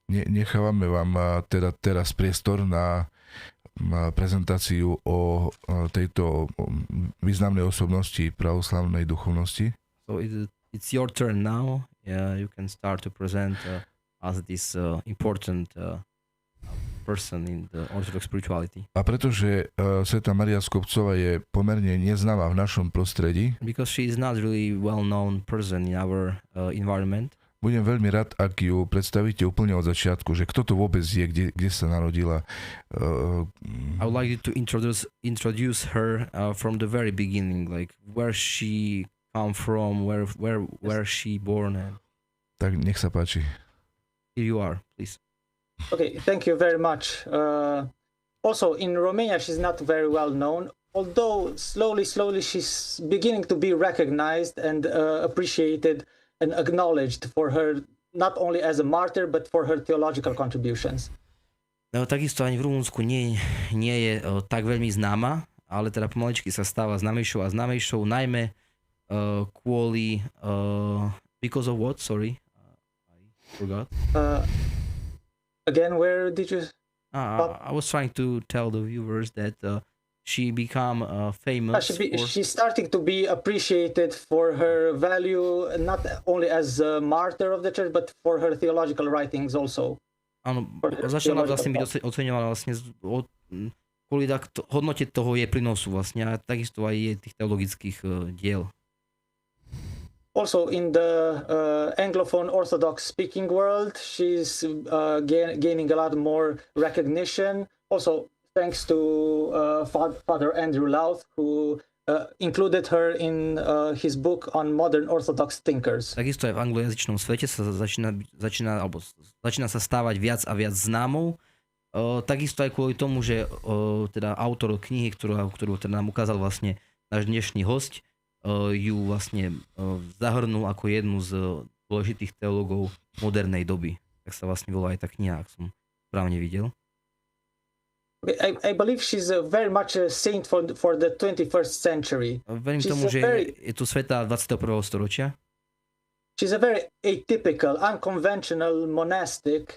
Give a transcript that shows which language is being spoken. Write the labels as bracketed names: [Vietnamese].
[Slovak] Nechávame vám teda teraz priestor na prezentáciu o tejto významnej osobnosti pravoslavnej duchovnosti. [English] So it's your turn now. You can start to present us this important person in the Orthodox spirituality. [Slovak] A pretože svätá Mária Skobcová je pomerne neznáma v našom prostredí, [English] because she is not really well-known person in our environment, [Slovak] budem veľmi rád, ak ju predstavíte úplne od začiatku, že kto to vôbec je, kde sa narodila. [English] I would like you to introduce her from the very beginning, like where she come from, where she born. [Slovak] Tak nech sa páči. [English] Here you are, please. Okay, thank you very much. Also, in Romania, she's not very well known, although slowly she's beginning to be recognized and appreciated and acknowledged for her, not only as a martyr, but for her theological contributions. [Slovak] No, takisto ani v Rumunsku nie je tak veľmi známa, ale teda pomaličky sa stáva známejšou a známejšou, najmä kvôli... [English] because of what? Sorry, I forgot. Again, where did you... I was trying to tell the viewers that she became famous. She's starting to be appreciated for her value, not only as a martyr of the church, but for her theological writings also. [Slovak] Áno, začala vlastne byť oceňovaná vlastne kvôli hodnote toho jej prínosu vlastne a takisto aj jej tých teologických diel. [English] Also in the Anglophone Orthodox speaking world, she's gaining a lot more recognition. Also, thanks to Father Andrew Louth, who included her in his book on modern Orthodox thinkers. [Slovak] Takisto aj v anglojazyčnom svete sa začína sa stávať viac a viac známou. Takisto aj kvôli tomu, že teda autor knihy, ktorú teda nám ukázal vlastne náš dnešný hosť, ju vlastne zahrnul ako jednu z dôležitých teológov modernej doby. Tak sa vlastne volá aj tá kniha, ak som správne videl. [English] I believe she's very much a saint for the 21st century. [Slovak] Verím tomu, že je tu sveta 21. storočia. [English] She's a very atypical, unconventional monastic.